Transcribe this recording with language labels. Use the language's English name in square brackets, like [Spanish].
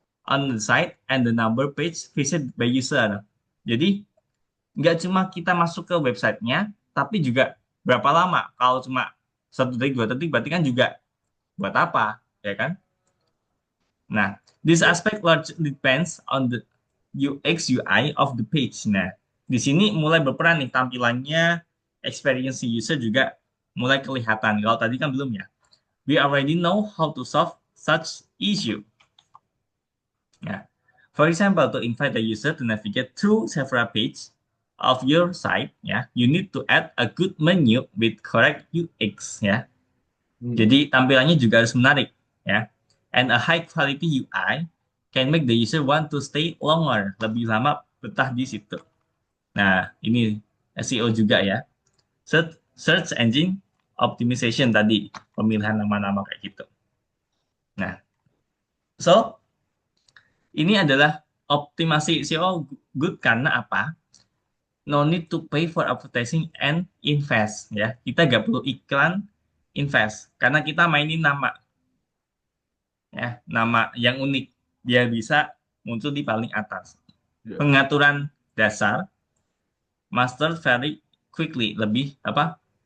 [English] on the site and the number page visited by user. [Indonesian] Jadi nggak cuma kita masuk ke websitenya, tapi juga berapa lama. Kalau cuma 1 detik, 2 detik, berarti kan juga buat apa, ya kan? Nah, [English] this [Indonesian] Ya. [English] aspect largely depends on the UX UI of the page. [Indonesian] Nah, di sini mulai berperan nih tampilannya, experience user juga mulai kelihatan. Kalau tadi kan belum ya. [English] We already know how to solve such issue. Yeah. For example, to invite the user to navigate through several pages of your site, yeah, you need to add a good menu with correct UX, ya. Hmm. [Indonesian] Jadi tampilannya juga harus menarik, ya. [English] And a high quality UI can make the user want to stay longer, [Indonesian] lebih lama betah di situ. Nah, ini SEO juga ya. Search engine optimization tadi, pemilihan nama-nama kayak gitu. Nah, so ini adalah optimasi SEO good karena apa? [English] No need to pay for advertising and invest ya. [Indonesian] Kita nggak perlu iklan, invest karena kita mainin nama ya, nama yang unik biar bisa muncul di paling atas. Ya. Pengaturan dasar master [English] very quickly, [Indonesian] lebih apa?